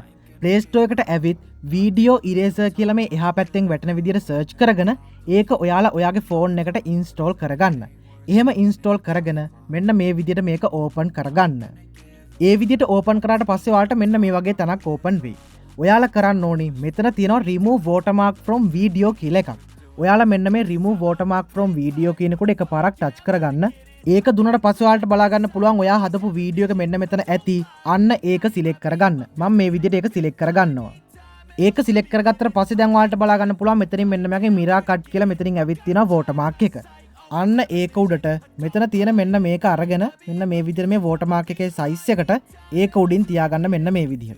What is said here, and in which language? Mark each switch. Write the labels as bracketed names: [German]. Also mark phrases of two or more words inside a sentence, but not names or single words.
[Sinhala] Play Store එකට ඇවිත් [English] video eraser [Sinhala] කියලා මේ එහා පැත්තෙන් වැටෙන විදිහට search කරගෙන ඒක ඔයාලා ඔයාගේ phone එකට install කරගන්න. එහෙම install කරගෙන මෙන්න මේ විදිහට මේක open කරගන්න. ඒ විදිහට ඕපන් කරාට පස්සේ ඔයාලට මෙන්න මේ වගේ තැනක් ඕපන් වෙයි. ඔයාලා කරන්න ඕනි මෙතන තියෙනවා [English] remove watermark from video [Sinhala] කියලා එකක්. ඔයාලා මෙන්න මේ [English] remove watermark from video [Sinhala] කියනකොට එකපාරක් ටච් කරගන්න. ඒක දුන්නට පස්සේ ඔයාලට බලා ගන්න පුළුවන් ඔයා හදපු වීඩියෝ එක මෙන්න මෙතන ඇති. අන්න ඒක සිලෙක්ට් කරගන්න. මම මේ විදිහට ඒක සිලෙක්ට් කරගන්නවා. ඒක සිලෙක්ට් කරගත්තට පස්සේ දැන් ඔයාලට බලා ගන්න පුළුවන් මෙතනින් මෙන්න මේකේ මිරා කට් කියලා මෙතනින් ඇවිත් තියෙනවා watermark එක. අන්න ඒක උඩට මෙතන තියෙන මෙන්න මේක අරගෙන මෙන්න මේ විදිහට මේ watermark එකේ size එකට ඒක උඩින් තියාගන්න මෙන්න මේ විදිහට.